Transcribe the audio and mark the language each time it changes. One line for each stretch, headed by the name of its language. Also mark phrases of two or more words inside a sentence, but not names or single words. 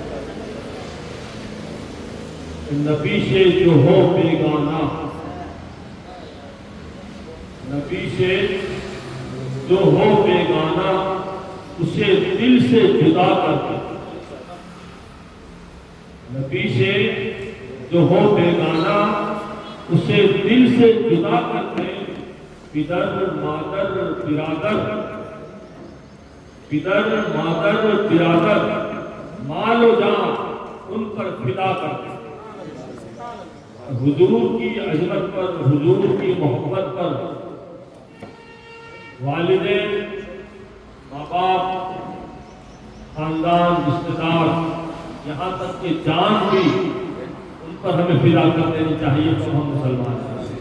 Urdu: کہ نبی سے جو ہو بیگانہ، نبی سے جو ہو بیگانہ اسے دل سے جدا کر دے، نبی سے جو ہو بیگانہ اسے دل سے جدا کر دے، پدر مادر برادر، پدر مادر برادر، مال و جان ان پر فدا کر دے۔ حضور کی عظمت پر، حضور کی محبت پر والدین، ماں باپ، خاندان، رشتے دار، یہاں تک کہ جان بھی ان پر ہمیں فدا کر دینی چاہیے تو ہم مسلمان ہیں۔